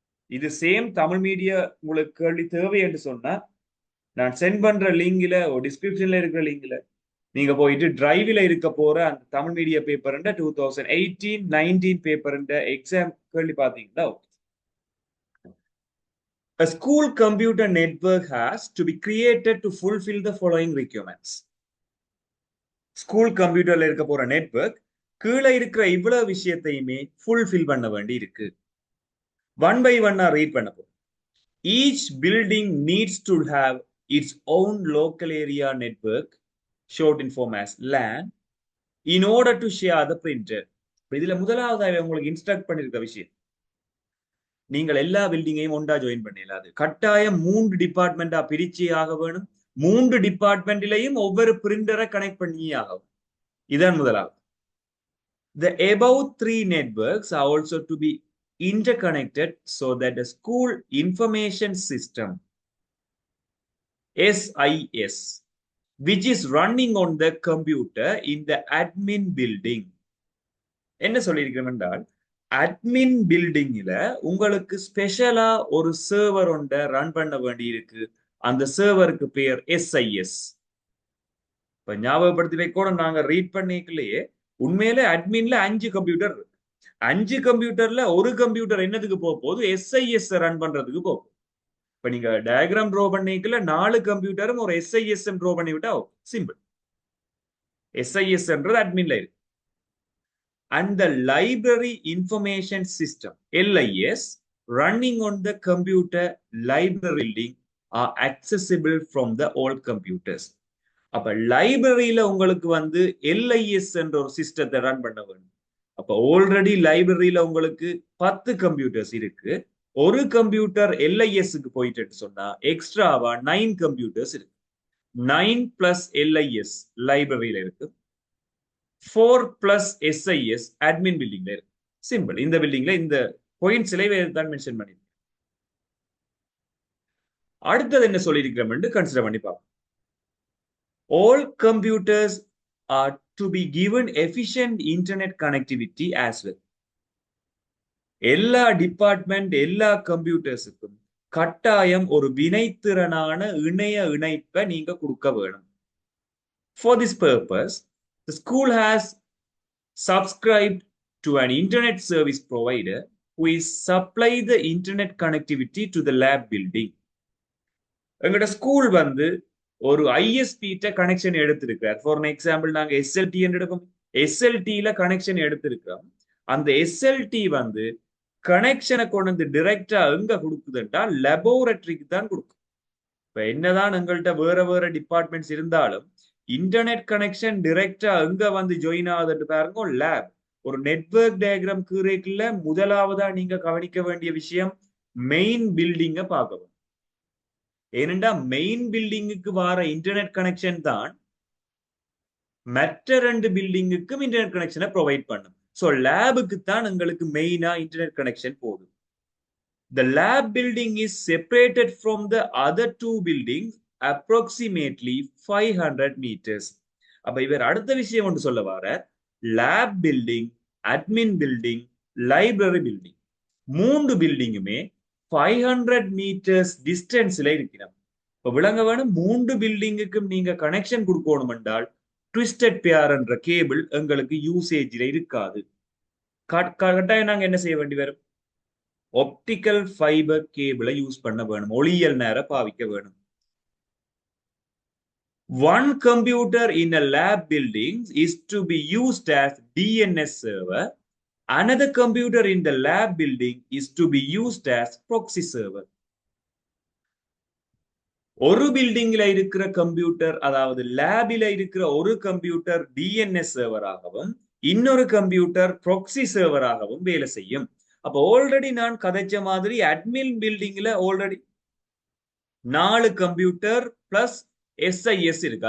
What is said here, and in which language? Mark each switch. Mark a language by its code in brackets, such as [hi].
[ta] இது same Tamil media உங்களுக்கு கேள்வி தேவை என்று சொன்னா நான் சென்ட் பண்ற லிங்க்ல ஒரு டிஸ்கிரிப்ஷன்ல இருக்கிற லிங்க்ல நீங்க போயிட்டு டிரைவ்ல இருக்க போற அந்த Tamil media paper 2018-19 paper exam கேள்வி பாத்தீங்கன்னா [en] a school computer network has to be created to fulfill the following requirements. [ta] School கம்ப்யூட்டர்ல இருக்க போற நெட்வொர்க் கீழே இருக்கிற இவ்வளவு விஷயத்தையுமே ஃபுல்ஃபில் பண்ண வேண்டி இருக்கு. ஒன் பை ஒன்னா ரீட் பண்ண போறோம். [en] Each building needs to have its own local area network, short in form as LAN, in order to share the printer. [ta] இதுல முதலாவது உங்களுக்கு இன்ஸ்ட்ரக்ட் பண்ணிருக்க விஷயம், நீங்கள் எல்லா பில்டிங்கையும் ஒன்றா ஜாயின் பண்ணிடலாது. கட்டாயம் 3 டிபார்ட்மெண்டா பிரிச்சே ஆக வேணும். 3 டிபார்ட்மெண்ட்லயும் ஒவ்வொரு பிரிண்டரை கனெக்ட் பண்ணியே ஆகும். இதான் முதலாவது. [en] The above 3 networks are also to be interconnected so that the school information system SIS, which is running on the computer in the admin building. [ta] என்ன சொல்லியிருக்கிறோம் என்றால் அட்மின் பில்டிங்ல உங்களுக்கு ஸ்பெஷலா ஒரு சர்வர் ஒன்றை ரன் பண்ண வேண்டி இருக்கு. அந்த சர்வருக்கு பேர் SIS. இப்ப ஞாபகப்படுத்தி வைக்கோட நாங்க ரீட் பண்ணிக்கலையே உண்மையில அட்மின்ல 5 கம்ப்யூட்டர் இருக்கு. 5 கம்ப்யூட்டர்ல ஒரு கம்ப்யூட்டர் என்னதுக்கு போகுது, SIS ரன் பண்றதுக்கு போகும். இப்ப நீங்க டயக்ராம் ட்ரா பண்ணிக்கல 4 கம்ப்யூட்டரும் ஒரு SIS ட்ரா பண்ணி விட்டா சிம்பிள். SIS என்றது அட்மின்ல இருக்கு. [en] and the library information system LIS running on the computer library building are accessible from the old computers. [ta] அப்ப லைப்ரரியில உங்களுக்கு வந்து LIS என்ற ஒரு சிஸ்டத்தை ரன் பண்ண வேண்டும். அப்ப ஆல்ரெடி லைப்ரரியில உங்களுக்கு 10 கம்ப்யூட்டர்ஸ் இருக்கு. ஒரு கம்ப்யூட்டர் LISக்கு போயிட்டு சொன்னா எக்ஸ்ட்ராவா 9 கம்ப்யூட்டர்ஸ் இருக்கு. 9 பிளஸ் LIS லைப்ரரியில இருக்கு. 4 பிளஸ் SIS அட்மின் பில்டிங்ல இருக்கு. சிம்பிள். இந்த பில்டிங்ல இந்த பாயிண்ட்ஸ்ல தான் மென்ஷன் பண்ணி. அடுத்தது என்ன சொல்லியிருக்கிறோம் கன்சிடர் பண்ணி பார்ப்போம். [en] All computers are to be given efficient internet connectivity as well. [ta] எல்லா டிபார்ட்மெண்ட் எல்லா கம்ப்யூட்டர்ஸுக்கும் கட்டாயம் ஒரு வினைத்திறனான இணைய இணைப்பை நீங்க கொடுக்க வேணும். [en] For this purpose, the school has subscribed to an internet service provider who is supply the internet connectivity to the lab building. [ta] எங்கட ஸ்கூல் வந்து ஒரு ISP கனெக்ஷன் எடுத்திருக்கிறார். [en] for example [ta] நாங்க SLT எடுக்கும். SLTல கனெக்ஷன் எடுத்திருக்கிறோம். அந்த SLT வந்து கனெக்ஷனை கொண்டு வந்து டிரெக்டா எங்க கொடுக்குதுன்றா லெபோரட்டரிக்கு தான் கொடுக்கும். இப்ப என்னதான் எங்கள்கிட்ட வேற வேற டிபார்ட்மெண்ட்ஸ் இருந்தாலும் இன்டர்நெட் கனெக்ஷன் டிரெக்டா எங்க வந்து ஜாயின் ஆகுதுன்னு பாருங்க லேப். ஒரு நெட்வொர்க் டயக்ராம் கீழேக்குள்ள முதலாவதா நீங்க கவனிக்க வேண்டிய விஷயம் மெயின் பில்டிங்க பார்க்கணும். ஏனென்றா மெயின் பில்டிங்குக்கு வர இன்டர்நெட் கனெக்ஷன் தான் மற்ற 2 பில்டிங்குக்கும் இன்டர்நெட் கனெக்ஷனை ப்ரொவைட் பண்ணும். ஸோ லேபுக்கு தான் எங்களுக்கு மெயினா இன்டர்நெட் கனெக்ஷன் போகுது. [en] The lab building is separated from the other 2 buildings approximately 500 meters. [ta] அப்ப இவர் அடுத்த விஷயம் ஒன்று சொல்ல வர lab building, admin building, library building 3 பில்டிங்குமே 500 meters டிஸ்டன்ஸ்ல இருக்கிறோம். இப்ப விளங்க வேணும் 3 பில்டிங்குக்கும் நீங்க கனெக்ஷன் கொடுக்கணும் என்றால் ட்விஸ்டட் பேர் என்ற கேபிள் எங்களுக்கு யூசேஜில் இருக்காது. கட்டாயம் நாங்க என்ன செய்ய வேண்டி வரும்? ஆப்டிக்கல் ஃபைபர் கேபிளை யூஸ் பண்ண வேணும். ஒளியல் நேர பாவிக்க வேணும். [en] One computer in a lab building is to be used as DNS server. Another computer in the lab building is to be used as proxy server. [ta] ஒரு பில்டிங்ல இருக்கிற கம்ப்யூட்டர், அதாவது லேபில இருக்கிற ஒரு கம்ப்யூட்டர் DNS சர்வராகவும் இன்னொரு கம்ப்யூட்டர் ப்ராக்ஸி சர்வராகவும் வேலை செய்யும். அப்ப ஆல்ரெடி நான் கதைச்ச மாதிரி அட்மின் பில்டிங்ல ஆல்ரெடி 4 கம்ப்யூட்டர் பிளஸ் SIS இருக்கு.